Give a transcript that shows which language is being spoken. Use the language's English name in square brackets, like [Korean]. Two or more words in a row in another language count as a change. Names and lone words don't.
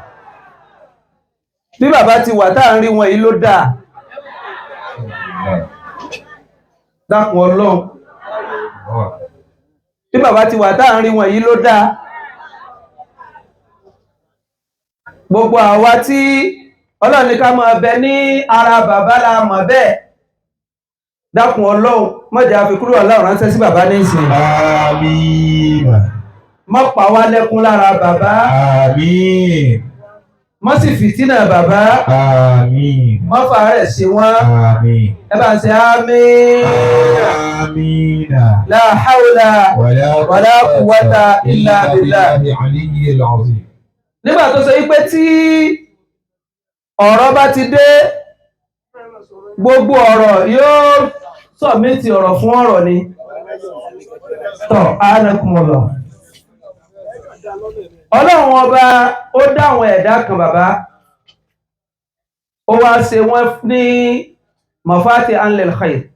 [Yoruba] bí bàbá ti wà táà ń rí wọn yìí ló dáa dákun ọlọ́run bí bàbá ti wà táà ń rí wọn yìí ló dáa gbogbo àwa tí ọlọ́run ní ká máa bẹ ní ara bàbá la mọ̀ bẹ́ẹ̀ dákun ọlọ́run mọ́jà àfikúrò ọlọ́run ránṣẹ́ sí bàbá ní ìsìn àmín má pa wá lẹ́kún lára bàbá àmín má sì fìtínà bàbá àmín má fàárẹ̀ sí wọn àmín ẹ bá ń ṣe àmín àmín [Arabic] لا حول ولا قوة إلا بالله العلي العظيم [Yoruba] nígbà tó ṣe wípé tí ọ̀rọ̀ bá ti dé gbogbo ọ̀rọ̀ yóò sọ̀mítì ọ̀rọ̀ fún ọ̀rọ̀ ni tọ́ ánàkùnmọ̀lọ̀ ọlọ́run ọba ó dáwọn ẹ̀dá kan bàbá ó wá ṣe wọ́n ní mọ̀fátì anlil khair